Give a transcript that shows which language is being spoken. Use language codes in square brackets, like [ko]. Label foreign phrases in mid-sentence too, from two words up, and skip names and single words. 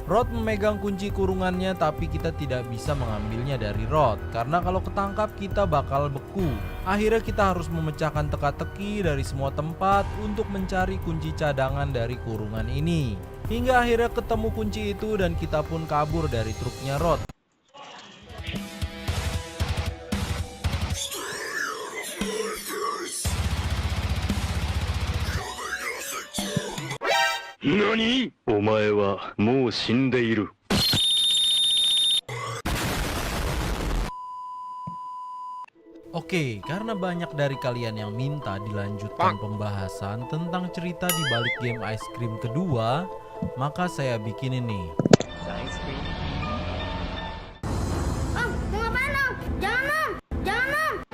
[id] Rod memegang kunci kurungannya tapi kita tidak bisa mengambilnya dari Rod. Karena kalau ketangkap kita bakal beku. Akhirnya kita harus memecahkan teka-teki dari semua tempat untuk mencari kunci cadangan dari kurungan ini. Hingga akhirnya ketemu kunci itu dan kita pun kabur dari truknya Rod. [ja] NANI?! お前はもう死んでいる。 [id] Oke, karena banyak dari kalian yang minta dilanjutkan pembahasan tentang cerita di balik [en] game ice cream [id] kedua, maka saya bikin ini. Om, mau ngapain om? Jangan om! Jangan om!